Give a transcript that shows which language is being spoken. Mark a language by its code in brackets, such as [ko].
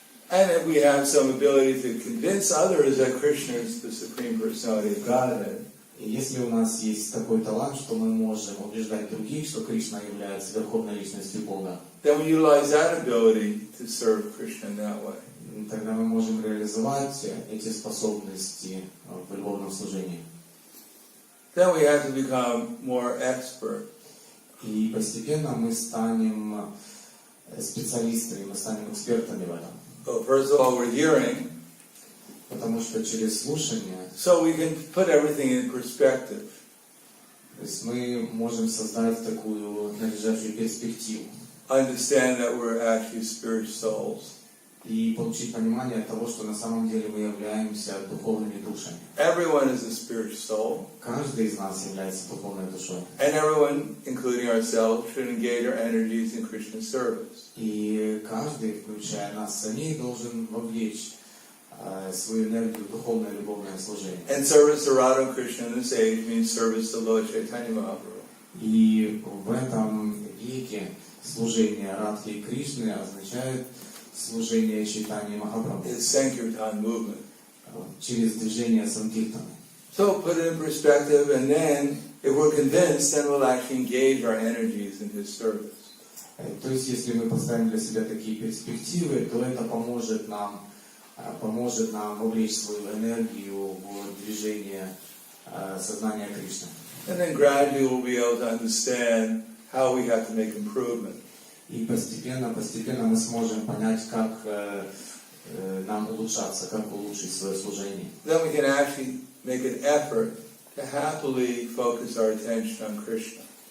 [en] And if we have some ability to convince others that Krishna is the Supreme Personality of Godhead, [ru] И если у нас есть такой талант, что мы можем убеждать других, что Кришна является верховной личностью Бога, [en] then we utilize that ability to serve Krishna in that way. [ru] тогда мы можем реализовать эти способности в любовном служении. [en] Then we have to become more expert. [ru] И постепенно мы станем специалистами, мы станем экспертами в этом. [en] Well, first of all, we're hearing, [ru] Потому что через слушание, [en] so we can put everything in perspective. [ru] то есть мы можем создать такую надлежащую перспективу [en] Understand that we're actually spirit souls. [ru] и получить понимание того, что на самом деле мы являемся духовными душами. [en] Everyone is a spiritual soul. [ru] Каждый из нас является духовной душой. [en] And everyone, including ourselves, should engage our energies in Krishna service. [ru] И каждый, включая нас самих, должен вовлечь свою энергию в духовное любовное служение. [en] And service to Radha and Krishna in this age means service to Lord Chaitanya Mahaprabhu. [ru] И в этом веке служение Радхи и Кришны означает служение Чайтаньи Махапрабху [en] It's Sankirtan movement. [ru] через движение Санкиртаны. [en] So put it in perspective, and then, if we're convinced, then we'll actually engage our energies in His service. [ru] То есть, если мы поставим для себя такие перспективы, то это поможет нам вовлечь свою энергию в движение сознания Кришны. [en] And then gradually we'll be able to understand how we have to make improvement. [ru] И постепенно мы сможем понять, как нам улучшаться, как улучшить свое служение. [en] Then we can actually make an effort to happily focus our attention on Krishna.